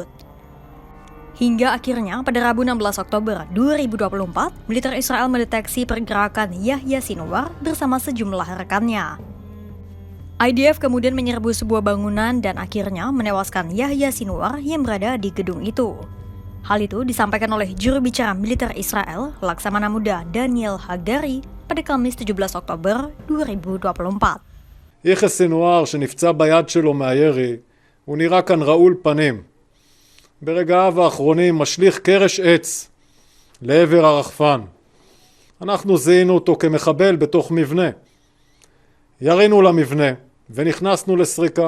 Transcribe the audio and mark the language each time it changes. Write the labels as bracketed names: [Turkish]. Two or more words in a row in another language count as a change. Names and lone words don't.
[Indonesian] Hingga akhirnya pada Rabu 16 Oktober 2024, militer Israel mendeteksi pergerakan Yahya Sinwar bersama sejumlah rekannya. IDF kemudian menyerbu sebuah bangunan dan akhirnya menewaskan Yahya Sinwar yang berada di gedung itu. Hal itu disampaikan oleh juru bicara militer Israel, Laksamana Muda Daniel Hagari, pada Kamis 17 Oktober 2024. [Hebrew] יחיא סנוואר שנפצע ביד שלו מהירי, הוא נראה כאן רעול פנים. ברגעיו האחרונים משליך קרש עץ לעבר הרחפן. אנחנו זיהינו אותו כמחבל בתוך מבנה. ירינו למבנה ונכנסנו לסריקה.